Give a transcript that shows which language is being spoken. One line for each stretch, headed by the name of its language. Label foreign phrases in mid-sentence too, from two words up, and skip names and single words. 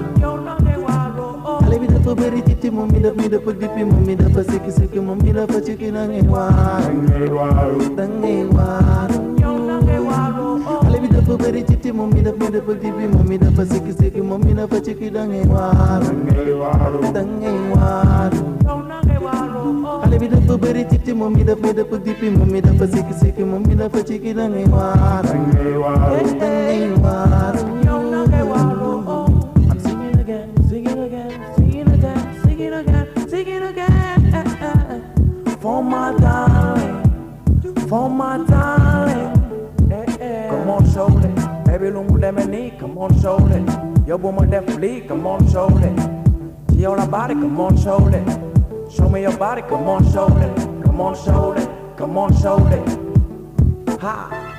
Wolof: xale bi dafa bëri titi moom mi dafa dipi moom mi dafa sikki sikki moom mi dafa cikki dangay waaru dangay waaru xale bi dafa bëri titi moom mi dafa dipi moom mi dafa sikki sikki moom mi dafa cikki dangay waaru dangay waaru xale bi dafa bëri titi moom mi dafa dipi moom mi dafa sikki sikki moom mi dafa cikki dangay waaru dangay waaru
English: I'm singing again, singing again, singing again, singing again, singing again for my darling, for my darling. Come on, show it, baby,
Wolof: lu mu demee nii.
English: Come on, show it,
Wolof: yow bu ma def lii.
English: Come on, show it,
Wolof: ci yow la bari.
English: Come on, show it, show me your body. Come on, show it, come on, show it, come on, show it. Ha.